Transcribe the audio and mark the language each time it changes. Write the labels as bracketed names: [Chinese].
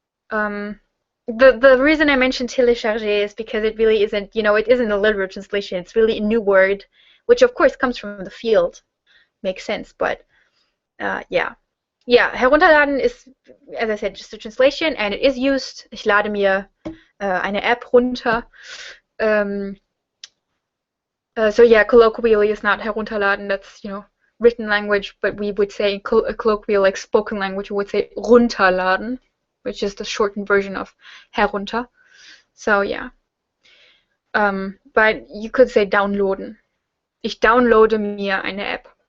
[English] The reason I mentioned télécharger is because it really isn't, it isn't a literal translation. It's really a new word, which of course comes from the field. Makes sense, but yeah. Yeah, herunterladen is, as I said, just a translation, and it is used. [German] Ich lade mir eine App runter. [English] So yeah, colloquially is not herunterladen. That's written language, but we would say colloquial, like spoken language, we would say runterladen, which is the shortened version of herunter. So yeah, but you could say downloaden. [German] Ich downloade mir eine App.